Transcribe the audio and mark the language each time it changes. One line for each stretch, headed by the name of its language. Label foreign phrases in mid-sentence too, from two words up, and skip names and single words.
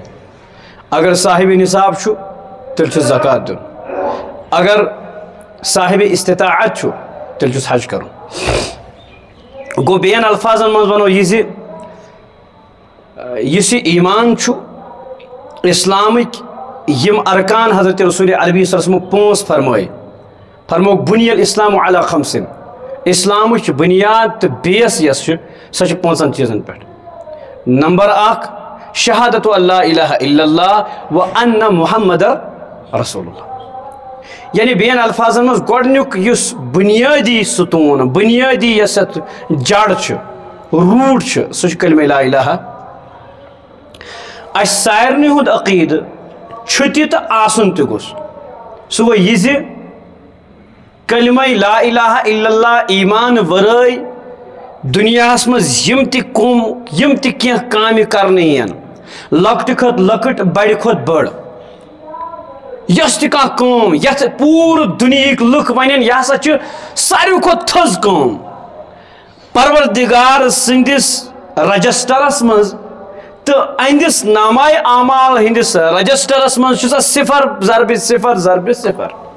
Kashmiri: اگر صاحبِ نصاب چھُ تیٚلہِ چھُس زکات دیُن. اگر صاحبِ استطاعت چھُ تیٚلہِ چھُس حج کرُن. گوٚو بیٚین الفاظن منٛز ونو یہِ زِ یُس یہِ ایمان چھُ اسلامٕکۍ یِم ارکان حضرت رسول عربی
Arabic: صلی اللہ علیہ وسلم
Kashmiri: پانٛژھ فرمووُکھ
Arabic: بُنی الاسلام علی خمسن.
Kashmiri: اسلامٕچ بُنیاد تہٕ بیس یۄس چھِ سۄ چھِ پانٛژن چیٖزن پٮ۪ٹھ. نمبر اکھ شہادت
Arabic: اللہ الہ الا اللہ و ان محمد رسول اللہ.
Kashmiri: یعنی بیٚین الفاظن منٛز گۄڈنیُک یُس بُنیٲدی ستوٗن بُنیٲدی یۄس یتھ جڑ چھِ روٗٹ چھِ سُہ چھُ کلمہ
Arabic: لا الہ.
Kashmiri: اَسہِ سارنٕے ہُنٛد عقیٖدٕ چھُ تہِ تہٕ آسُن تہِ گوٚژھ سُہ گوٚو یہِ زِ کلمہ
Arabic: لا الہ الا اللہ
Kashmiri: ایمان ورٲے دُنیاہس منٛز یِم تہِ کینٛہہ کامہِ کرنہٕ یِن لۄکٹہِ کھۄتہٕ لۄکٕٹ بڑِ کھۄتہٕ بٔڑ یۄس تہِ کانٛہہ کٲم یتھ پوٗرٕ دُنہِکۍ لُکھ ونن یہِ ہسا چھِ ساروٕے کھۄتہٕ تھٔز کٲم پروردگار سٕنٛدِس رجسٹرس منٛز تہٕ اہندِس نامائے اعمال ہندِس رجسٹرس منٛز چھُ سۄ صفر ضربِ صفر ضربِ صفر.